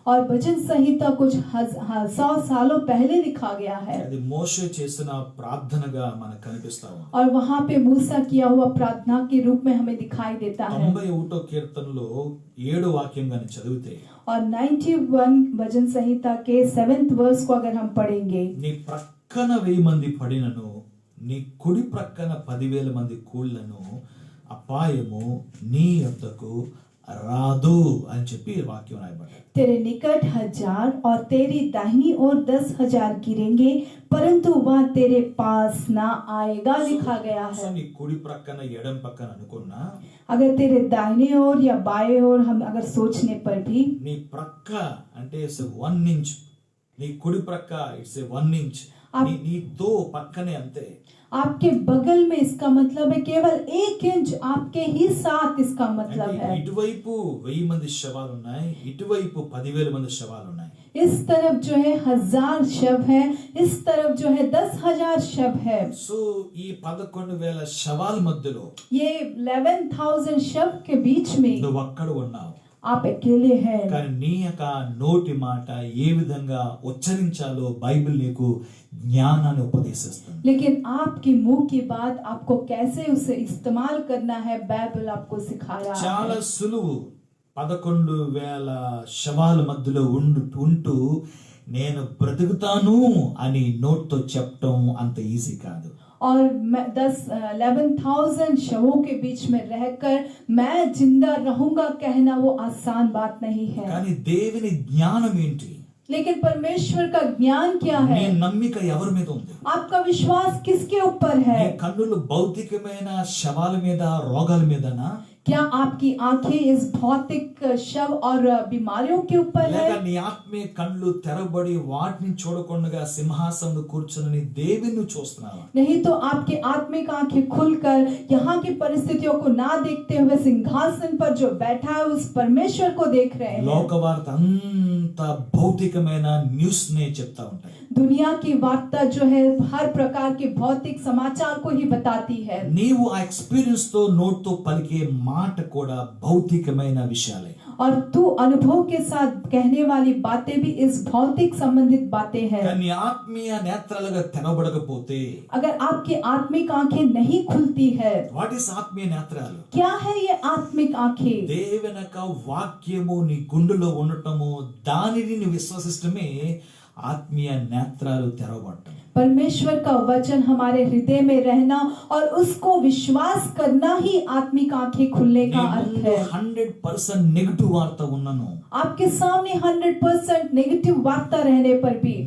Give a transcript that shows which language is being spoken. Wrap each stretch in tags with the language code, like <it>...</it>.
<hi>और भजन संहिता कुछ 100 सालों पहले लिखा गया है।</hi> <te>అది మోషే చేసిన ప్రార్థనగా మనకు కనిపిస్తా ఉంది.</te> <hi>और वहाँ पे मूसा किया हुआ प्रार्थना के रूप में हमें दिखाई देता है।</hi> <te>91వ కీర్తనలో 7వ వాక్యం గాని చదివితే,</te> <hi>और 91 भजन संहिता के 7th वर्स को अगर हम पढ़ेंगे,</hi> <te>నీ ప్రక్కన 1000 మంది పడినను, నీ కుడి ప్రక్కన 10,000 మంది కూళ్ళను అపాయము నీ యొద్దకు రాదు అని చెప్పి వాక్యం రాయబడ్డాయి.</te> <hi>तेरे निकट 1000 और तेरी दाहिनी ओर 10,000 गिरेंगे परंतु वह तेरे पास ना आएगा लिखा गया</hi> <en>సో</en> <hi>है।</hi> <te>నీ కుడి ప్రక్కన ఎడం పక్కన అనుకున్నా,</te> <hi>अगर तेरे दाहिने ओर या बाएं ओर हम अगर सोचने पर भी,</hi> <te>నీ ప్రక్క అంటే</te> <en>it's 1 inch,</en> <te>నీ కుడి ప్రక్క ఇట్స్ 1 ఇంచ్, నీతో పక్కనే అంతే.</te> <hi>आपके बगल में इसका मतलब है केवल 1 इंच आपके ही साथ, इसका मतलब</hi> <te>అంటే</te> <hi>है</hi> <te>ఇటువైపు 1000 మంది శవాలు ఉన్నాయి, ఇటువైపు 10,000 మంది శవాలు ఉన్నాయి.</te> <hi>इस तरफ जो है 1000 शव है, इस तरफ जो है 10,000 शव है।</hi> <te>సో ఈ 11,000 శవాల మధ్యలో</te> <hi>ये 11,000 शव के बीच में</hi> <te>నువ్వు అక్కడ ఉన్నావు.</te> <hi>आप अकेले हैं,</hi> <te>కానీ నీ యొక్క నోటి మాట ఏ విధంగా ఉచ్చరించాలో బైబిల్ నీకు జ్ఞానాన్ని ఉపదేశిస్తుంది.</te> <hi>लेकिन आपकी मुंह की बात आपको कैसे उसे इस्तेमाल करना है बाइबल आपको सिखा रहा</hi> <te>చాలా</te> <hi>है।</hi> <te>సులువు 11,000 శవాల మధ్యలో ఉంటూ నేను బ్రతుకుతాను అని నోట్తో చెప్పడం అంత ఈజీ కాదు.</te> <hi>और 11,000 शवों के बीच में रहकर मैं जिंदा रहूंगा कहना वो आसान बात नहीं है।</hi> <te>కానీ దేవుని జ్ఞానం ఏంటి?</te> <hi>लेकिन परमेश्वर का ज्ञान क्या</hi> <te>నీ</te> <hi>है?</hi> <te>నమ్మిక ఎవరి మీద ఉంది?</te> <hi>आपका विश्वास किसके ऊपर</hi> <te>నీ</te> <hi>है?</hi> <te>కన్నులు భౌతికమైన శవాల మీద, రోగాల మీదనా,</te> <hi>क्या आपकी आंखें इस भौतिक शव और बीमारियों के ऊपर</hi> <te>లేక</te> <hi>है?</hi> <te>నీ ఆత్మీయ కళ్ళు తెరబడి వాటిని చూడకుండా సింహాసనంలో కూర్చుని దేవుని చూస్తున్నావా?</te> <hi>नहीं तो आपके आत्मिक आंखें खुलकर यहाँ की परिस्थितियों को ना देखते हुए सिंहासन पर जो बैठा है उस परमेश्वर को देख रहे हैं।</hi> <te>లోకవార్త అంత భౌతికమైన న్యూస్ నే చెప్తా ఉంటాయి.</te> <hi>दुनिया की वार्ता जो है हर प्रकार के भौतिक समाचार को ही बताती है।</hi> <te>నీవు ఆ ఎక్స్పీరియన్స్ తో నోట్తో పలికే మాట కూడా భౌతికమైన విషయాలే.</te> <hi>और तू अनुभव के साथ कहने वाली बातें भी इस भौतिक संबंधित बातें हैं।</hi> <te>కానీ ఆత్మీయ నేత్రాలుగా తెరవబడకపోతే,</te> <hi>अगर आपकी आत्मिक आंखें नहीं खुलती है,</hi> <en>what is</en> <te>ఆత్మీయ నేత్రాలు?</te> <hi>क्या है ये आत्मिक आंखें?</hi> <te>దేవుని యొక్క వాక్యము నీ గుండెలో ఉండటము, దానిని నీ విశ్వసిస్తమే ఆత్మీయ నేత్రాలు తెరవబడటం.</te> <hi>परमेश्वर का वचन हमारे हृदय में रहना और उसको विश्वास करना ही आत्मिक आंखें खुलने का अर्थ है।</hi> <te>100% నెగటివ్ వార్త ఉన్నను,</te> <hi>आपके सामने 100% नेगेटिव वार्ता रहने पर भी</hi>